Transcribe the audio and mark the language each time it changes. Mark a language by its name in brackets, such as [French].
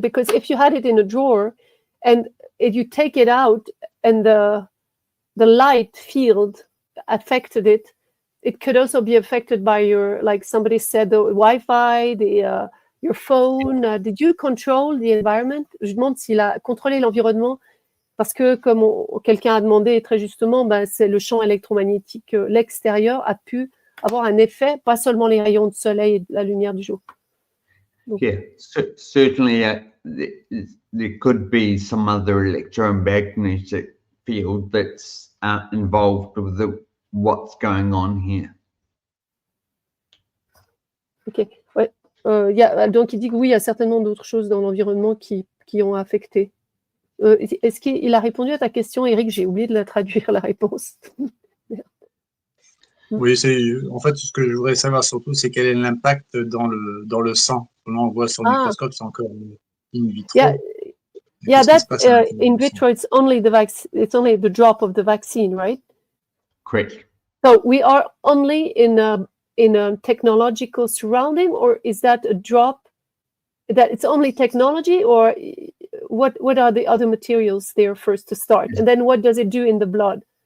[English] Because if you had it in a drawer and if you take it out and the light field affected it, it could also be affected by your, like somebody said, the Wi-Fi, your phone. Did you control the environment? [French] Je demande s'il a contrôlé l'environnement parce que, comme quelqu'un a demandé très justement, ben, c'est le champ électromagnétique, l'extérieur a pu avoir un effet, pas seulement les rayons de soleil et la lumière du jour. [English] Donc, yeah, certainly there could be some other electromagnetic field that's involved with what's going on here. [French] Ok, ouais. Donc il dit que oui, il y a certainement d'autres choses dans l'environnement qui ont affecté. Est-ce qu'il a répondu à ta question, Eric? J'ai oublié de la traduire, la réponse. Oui, en fait, ce que je voudrais savoir surtout, c'est quel est l'impact dans le sang. Là, on voit sur le microscope, c'est encore in vitro. [English] Yeah, that in vitro, it's only the drop of the vaccine, right? Correct. So we are only in a technological surrounding, or is that a drop that it's only technology, or what are the other materials there first to start, and then what does it do in the blood?